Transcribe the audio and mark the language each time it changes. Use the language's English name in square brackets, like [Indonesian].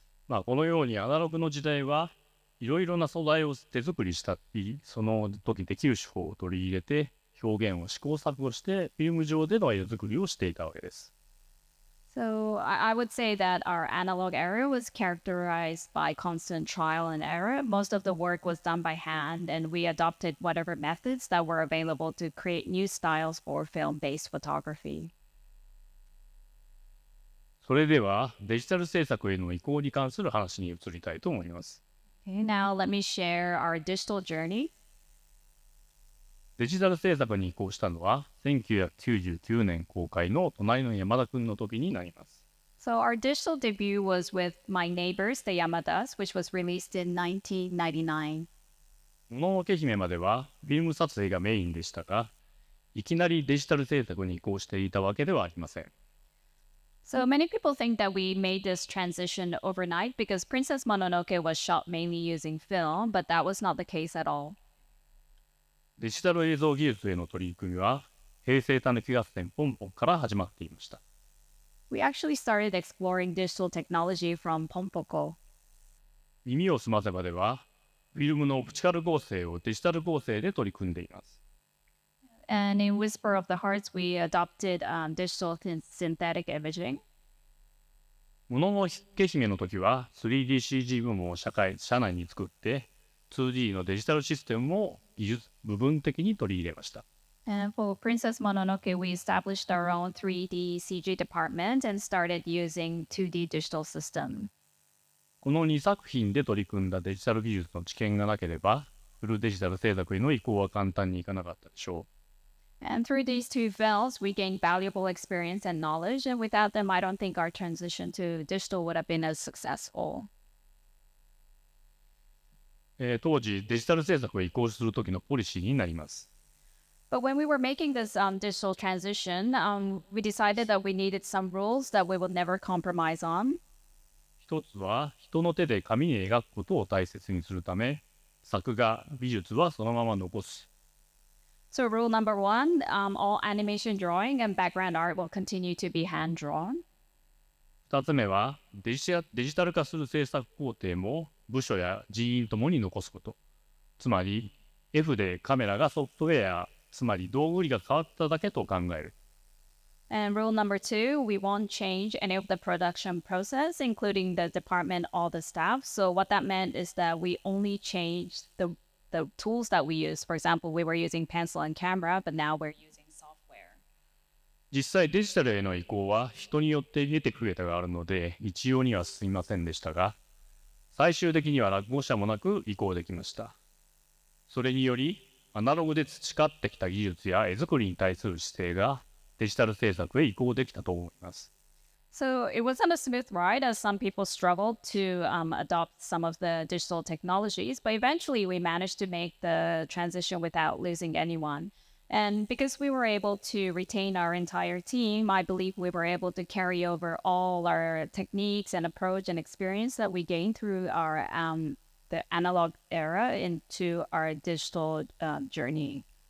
[Japanese] このようにアナログの時代はいろいろな素材を手作りしたり、その時できる手法を取り入れて表現を試行錯誤してフィルム上での絵作りをしていたわけです。 [English] So I would say that our analog era was characterized by constant trial and error. Most of the work was done by hand, and we adopted whatever methods that were available to create new styles for film-based photography. [Japanese] それではデジタル制作への移行に関する話に移りたいと思います。 [English] Okay, now let me share our digital journey. [Japanese] デジタル制作に移行したのは1999年公開の隣の山田くんの時になります。 [English] So our digital debut was with My Neighbors, the Yamadas, which was released in 1999. [Japanese] もののけ姫まではフィルム撮影がメインでしたが、いきなりデジタル制作に移行していたわけではありません。 [English] So many people think that we made this transition overnight because Princess Mononoke was shot mainly using film, but that was not the case at all. [Japanese] デジタル映像技術への取り組みは平成たぬき合戦ポンポンから始まっていました。 [English] We actually started exploring digital technology from Pompoko. [Japanese] 耳をすませばではフィルムのオプチカル合成をデジタル合成で取り組んでいます。 [English] And in Whisper of the Hearts, we adopted digital synthetic imaging. [Japanese] もののけ姫の時は 3DCG 部門を社内に作って 2D のデジタルシステムも技術部分的に取り入れました。 [English] And for Princess Mononoke, we established our own 3D CG department and started using 2D digital system. [Japanese] この2作品で取り組んだデジタル技術の知見がなければフルデジタル制作への移行は簡単にいかなかったでしょう。 [English] And through these two films, we gained valuable experience and knowledge, and without them, I don't think our transition to digital would have been as successful. [Japanese] 当時デジタル制作へ移行する時のポリシーになります。 [English] But when we were making this digital transition, we decided that we needed some rules that we would never compromise on. [Japanese] 一つは人の手で紙に描くことを大切にするため、作画、美術はそのまま残す。 [English] So rule number one, all animation drawing and background art will continue to be hand-drawn. [Japanese] 二つ目はデジタル化する制作工程も部署や人員ともに残すこと。つまり F でカメラがソフトウェア、つまり道具類が変わっただけと考える。 [English] And rule number two, we won't change any of the production process, including the department, all the staff. So what that meant is that we only changed the tools that we use. For example, we were using pencil and camera, but now we're using software. [Japanese] 実際デジタルへの移行は人によって出てくれたがあるので一様には進みませんでしたが、最終的には落語者もなく移行できました。それによりアナログで培ってきた技術や絵作りに対する姿勢がデジタル制作へ移行できたと思います。 [English] So it wasn't a smooth ride as some people struggled to adopt some of the digital technologies, but eventually we managed to make the transition without losing anyone. And because we were able to retain our entire team, I believe we were able to carry over all our techniques and approach and experience that we gained through our the analog era into our digital journey.